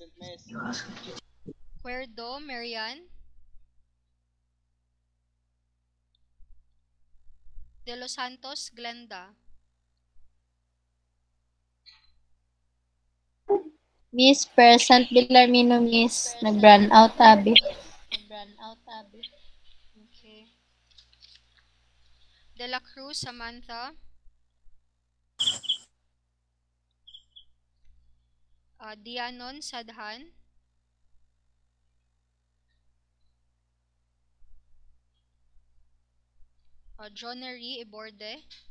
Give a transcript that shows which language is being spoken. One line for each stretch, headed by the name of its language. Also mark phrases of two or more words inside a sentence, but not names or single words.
Filipino: Cuerdo, Marian. De Los Santos, Glenda. Miss Present Villarmino, Miss. Nag-run out, Abi. Okay. De La Cruz, Samantha. Dianon, Sadhan. Jonery, Iborde.